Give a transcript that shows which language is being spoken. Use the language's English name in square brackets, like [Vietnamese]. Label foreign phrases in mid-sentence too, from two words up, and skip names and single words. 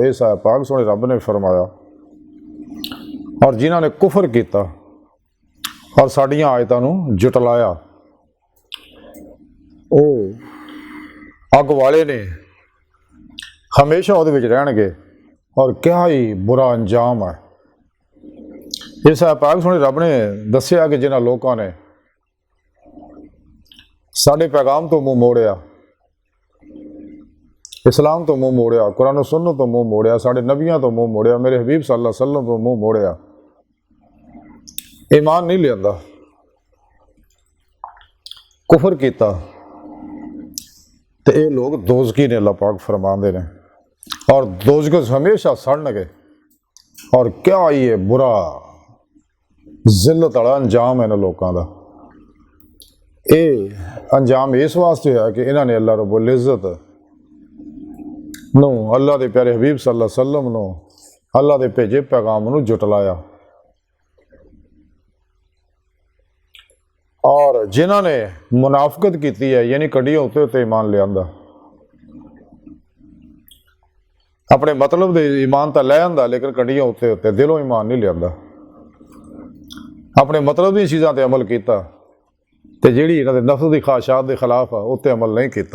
[Punjabi] اس آیت پاک سوہنے رب نے فرمایا اور جنہاں نے کفر کیا اور ساڈیاں آیتاں نوں جھٹلایا او اگ والے نے ہمیشہ اوہدے وچ رہنگے [Urdu] اور کیا ہی برا انجام ہے. [Punjabi] اس آیت پاک سوہنے رب نے دسیا کہ جنہاں لوکاں نے ساڈے پیغام توں منہ موڑیا، اسلام توں منہ موڑیا، قرآن سنت توں منہ موڑیا، ساڈے نبیاں توں منہ موڑیا، میرے حبیب [Arabic] صلى الله عليه وسلم [Punjabi] توں منہ موڑیا، ایمان نہیں لیاندا، کفر کیا تو یہ لوگ دوزخی نے [Urdu] اللہ پاک فرماتے ہیں [Punjabi] اور دوزخ ہمیشہ سڑنگے. [Urdu] اور کیا یہ برا ذلت والا انجام ہے انہاں لوگوں کا. یہ انجام اس واسطے ہے کہ انہوں نے [Punjabi] اللہ رب العزت نوں اللہ دے پیارے حبیب [Arabic] صلى الله عليه وسلم [Punjabi] نوں اللہ دے بھیجے پیغام نوں جھٹلایا. اور جنہاں نے منافقت کی ہے یعنی کڑیاں اتے اتے ایمان لیاندا، اپنے مطلب دے ایمان تو لے آندا لیکن کڑیاں اتے اتے دلوں ایمان نہیں لیاندا، اپنے مطلب دی چیزاں تے عمل کیتا تے جہڑی انہاں دے نفس دی خواہشات دے خلاف آ اتے عمل نہیں کیتا.